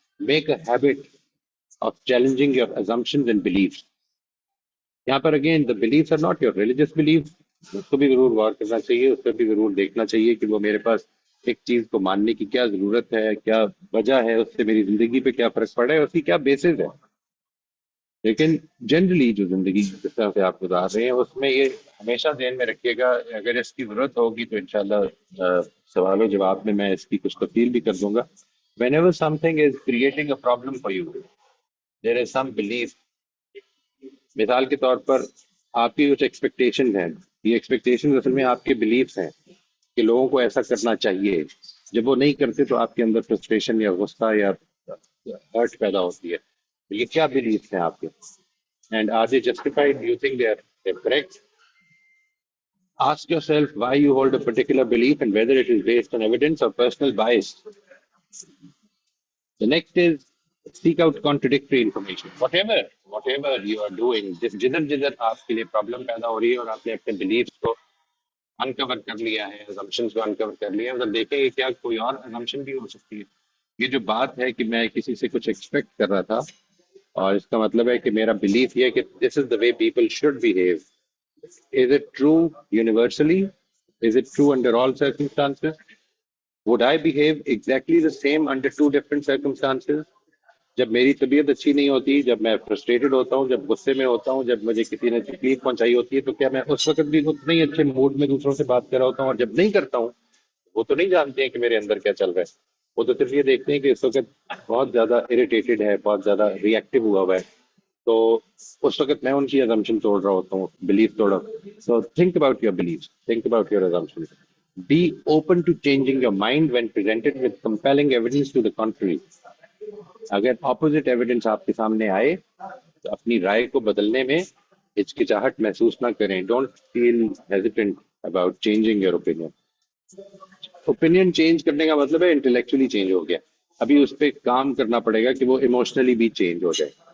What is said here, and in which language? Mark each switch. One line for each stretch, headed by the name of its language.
English: Make a habit of challenging your assumptions and beliefs.
Hindi: यहाँ पर
English: again the beliefs are not your religious belief,
Hindi: उसको भी जरूर गौर करना चाहिए, उस पर भी जरूर देखना चाहिए कि वो मेरे पास एक चीज को मानने की क्या जरूरत है, क्या वजह है, उससे मेरी जिंदगी पे क्या फर्क पड़ा है, उसकी क्या बेसिस है। लेकिन जनरली जो जिंदगी जिस तरह से आप गुजार रहे हैं उसमें ये हमेशा ध्यान में रखिएगा, अगर इसकी जरूरत होगी तो इंशाल्लाह सवालों जवाब में मैं इसकी कुछ तफसील भी कर दूंगा।
English: Whenever something is creating a problem for you, there is some belief।
Hindi: मिसाल के तौर पर आपकी कुछ एक्सपेक्टेशन है, ये एक्सपेक्टेशन असल में आपके बिलीफ्स हैं कि लोगों को ऐसा करना चाहिए। जब वो नहीं करते तो आपके अंदर फ्रस्ट्रेशन या गुस्सा या हर्ट पैदा होती है। तो ये क्या बिलीफ्स हैं आपके,
English: And are they justified, do you think they are correct? Ask yourself why you hold a particular belief and whether it is based on evidence or personal bias. The next is seek out contradictory information. Whatever you are doing,
Hindi: जिधर जिधर आपके लिए problem पैदा हो रही है और आपने अपने बिलीफ्स को अनकवर कर लिया है, assumptions को अनकवर कर लिया है, मतलब देखें कि क्या कोई और assumption भी हो सकती है। ये जो बात है कि मैं किसी से कुछ एक्सपेक्ट कर रहा था और इसका मतलब है कि मेरा बिलीफ ये है कि
English: This is the way people should behave, is it true universally? Is it true under all circumstances? Would I behave exactly the same under two different circumstances?
Hindi: जब मेरी तबीयत अच्छी नहीं होती, जब मैं फ्रस्ट्रेटेड होता हूँ, जब गुस्से में होता हूँ, जब मुझे किसी ने तकलीफ पहुंचाई होती है, तो क्या मैं उस वक्त भी उतने ही अच्छे मूड में दूसरों से बात कर रहा होता हूँ? और जब नहीं करता हूँ, वो तो नहीं जानते हैं कि मेरे अंदर क्या चल रहा है। वो तो सिर्फ ये देखते हैं कि इस वक्त बहुत ज्यादा इरिटेटेड है, बहुत ज्यादा रिएक्टिव हुआ है। तो उस वक्त मैं उनकी assumption तोड़ रहा होता हूँ, बिलीफ तोड़ रहा हूँ।
English: So think about your beliefs, think about your assumptions. Be open to changing your mind when presented with compelling evidence to the contrary.
Hindi: अगर ऑपोजिट एविडेंस आपके सामने आए तो अपनी राय को बदलने में हिचकिचाहट महसूस ना करें।
English: Don't feel hesitant about changing your opinion.
Hindi: Opinion change करने का मतलब है इंटेलेक्चुअली चेंज हो गया, अभी उस पर काम करना पड़ेगा कि वो इमोशनली भी चेंज हो जाए।